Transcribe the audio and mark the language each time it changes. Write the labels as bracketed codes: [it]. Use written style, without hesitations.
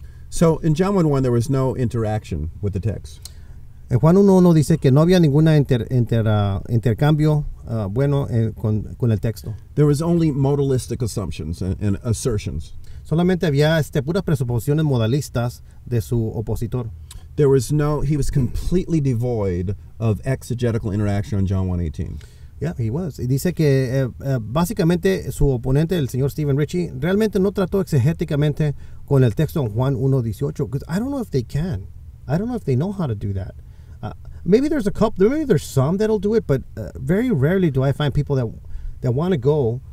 [en] So in John 1:1, there was no interaction with the text. [es] En Juan 1:1 dice que no había ninguna intercambio bueno con el texto. [en] There was only modalistic assumptions and assertions. [es] Solamente había puras presuposiciones modalistas de su opositor. [en] There was he was completely devoid of exegetical interaction on John 1:18. Yeah, he was. [es] Y dice que básicamente su oponente, el señor Steve Ritchie, realmente no trató exegéticamente con el texto en Juan 1:18, [en] because I don't know if they can. I don't know if they know how to do that. Maybe there's a couple, maybe there's some that'll do it, but very rarely do I find people that want to go